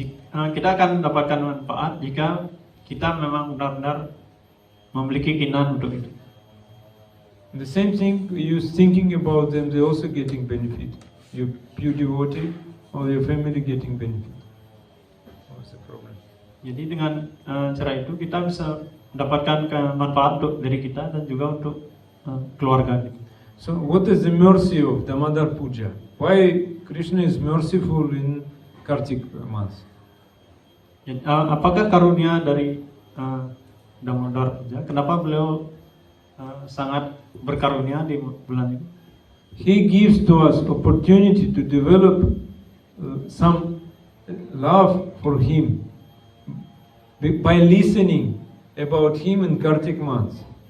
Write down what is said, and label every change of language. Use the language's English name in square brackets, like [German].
[Indonesian] Kita akan mendapatkan manfaat jika kita memang benar-benar memiliki keinginan untuk itu. [English] The same thing, you thinking about them, they also getting benefit. You pure devotee or your family getting benefit. What's the problem? [Indonesian] Jadi dengan cara itu kita bisa mendapatkan manfaat untuk diri kita dan juga untuk keluarga kita. [English] So what is the mercy of Damodar Puja? Why Krishna is merciful in Kartik month? [Indonesian] Jadi, apakah karunia dari Damodar Puja? Kenapa beliau sangat berkarunia di bulan ini? [English] He gives to us opportunity to develop some love for him by listening about him in Kartik month.